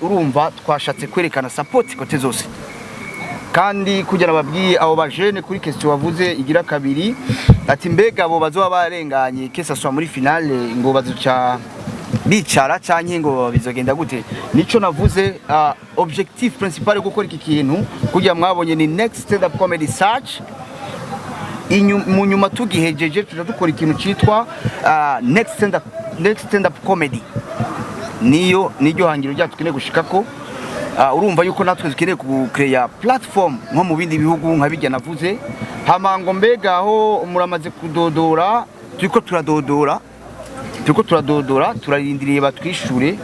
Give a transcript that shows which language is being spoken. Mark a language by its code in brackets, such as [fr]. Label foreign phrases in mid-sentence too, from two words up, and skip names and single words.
[rn] Urumva twashatse kwerekana support kote zose, kandi kugira babwiye abo bajene kuri question wavuze igira kabiri ati mbega abo bazoba barenganye kesa swa muri finale ngo bazuca bicara canke ngo bizogenda gute? Nico navuze [fr] objectif principal [rn] yo gukora iki kintu kugira mwabonye ni next stand up comedy search mu nyuma tugihejeje tuja dukora ikintu citwa next stand up comedy niyo hangiro ryacu tukeneye gushikako. Urumva yuko natwe dukeneye [en] kucreate platform [rn] nko mu bindi bihugu nka bijya navuze. Hamango mbega aho muramaze kudodora turiko turadodora turarindiriye batwishure.